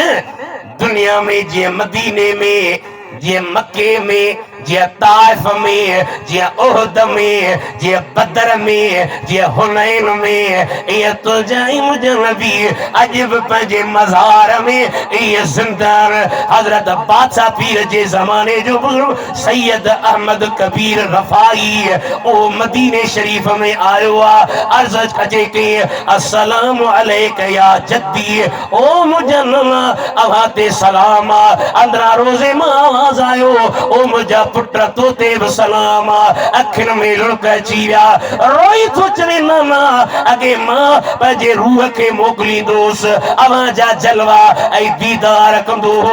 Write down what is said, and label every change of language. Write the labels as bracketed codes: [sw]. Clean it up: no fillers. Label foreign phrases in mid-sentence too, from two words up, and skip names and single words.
[sd] दुनिया में जीअं मदीने में, जीअं मके में, जीअं ताइफ में, जीअं उहद में, जीअं बदर में, जीअं हुनैन में, इएं तुंहिंजा ई मुंहिंजा नबी अॼु बि पंहिंजे मज़ार में इहे ज़िंदा। हज़रत बादशाह पीर जे ज़माने जो बुज़ुर्ग सैयद अहमद कबीर रफ़ाई ओ मदीने शरीफ़ में आयो आहे। अर्ज़ कजे कि [ar] السلام عليك يا جدي, [sd] ओ मुंहिंजा नना अव्हां ते सलाम आहे। अंदरां रोज़े मां आवाज़ आयो, ओ मुंहिंजा पुट तो ते बि सलाम आहे। अखियुनि में लुड़क अची विया, रोई थो चवे नाना अॻे मां पंहिंजे रूह खे मोकिलींदुसि, अव्हां जा जलवा ऐं दीदार कंदो हो।